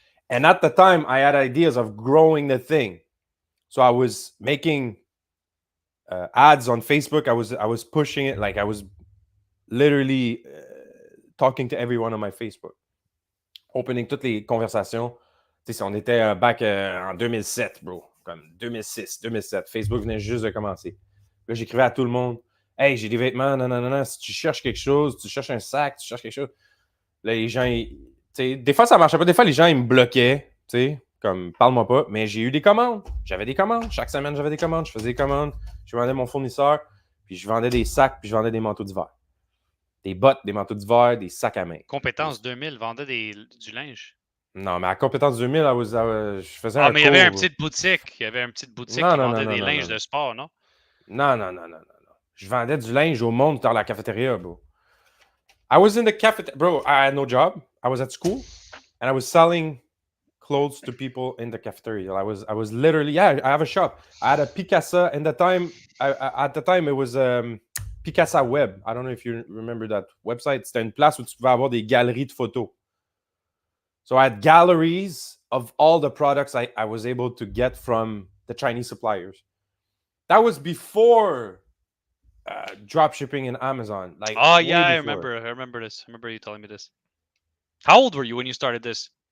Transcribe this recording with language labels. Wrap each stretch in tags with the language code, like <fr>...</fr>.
<en>And at the time, I had ideas of growing the thing. So I was making ads on Facebook. I was pushing it. Like I was literally talking to everyone on my Facebook, opening</en> <fr>toutes les conversations. Tu sais, on était back en 2007, bro. Comme 2006, 2007. Facebook venait juste de commencer. Là, j'écrivais à tout le monde. Hey, j'ai des vêtements, non, non, non, non. Si tu cherches quelque chose, tu cherches un sac, tu cherches quelque chose. Là, les gens, des fois, ça marchait pas. Des fois, les gens, ils me bloquaient. Comme, parle-moi pas. Mais j'ai eu des commandes. J'avais des commandes. Chaque semaine, j'avais des commandes. Je faisais des commandes. Je vendais mon fournisseur. Puis je vendais des sacs. Puis je vendais des manteaux d'hiver. Des bottes, des manteaux d'hiver, des sacs à main. Compétence 2000 vendait du linge. Non, mais à Compétence 2000, je faisais un cours. Mais il y avait une petite boutique. Il y avait une petite boutique qui vendait des linges de sport, non? Non. Je vendais du linge au monde dans la cafétéria, bro.</fr> <en>I was in the cafeteria, bro. I had no job. I was at school, and I was selling clothes to people in the cafeteria. I was literally, yeah. I have a shop. I had a Picasa, and the time, at the time, it was Picasa Web. I don't know if you remember that website.</en> <fr>C'était une place où tu pouvais avoir des galeries de photos.</fr> <en>So I had galleries of all the products I was able to get from the Chinese suppliers. That was before drop shipping in Amazon. Like Oh way yeah, I before. remember. I remember this. I remember you telling me this. How old were you when you started this?</en>